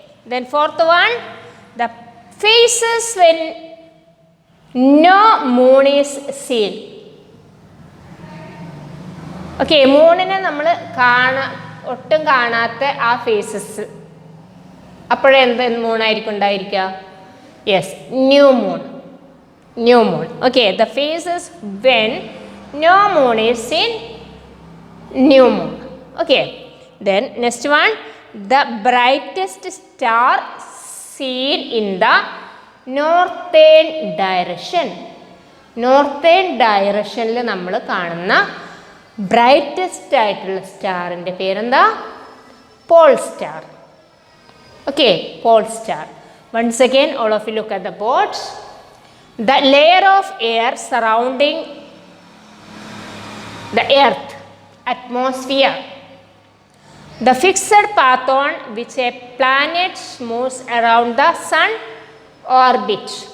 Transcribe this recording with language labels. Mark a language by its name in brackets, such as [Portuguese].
[English] Then fourth one, the phases when no moon is seen. [Malayalam] Okay, മൂണിനെ നമ്മൾ ഒട്ടും കാണാത്ത ആ ഫേസസ്, അപ്പോഴെന്ത് മൂണായിരിക്കും ഉണ്ടായിരിക്കുക? [English] Yes, new moon. New moon. Okay. The phases when no moon is seen, new moon. Okay. Then next one, the brightest star seen in the northern direction. [Malayalam] Northern directionൽ നമ്മൾ കാണുന്ന brightest ആയിട്ടുള്ള സ്റ്റാറിൻ്റെ പേരെന്താ? [English] Pole star. Okay, pole star. Once again, all of you look at the board. The layer of air surrounding the earth, atmosphere. The fixed path on which a planet moves around the sun, orbit.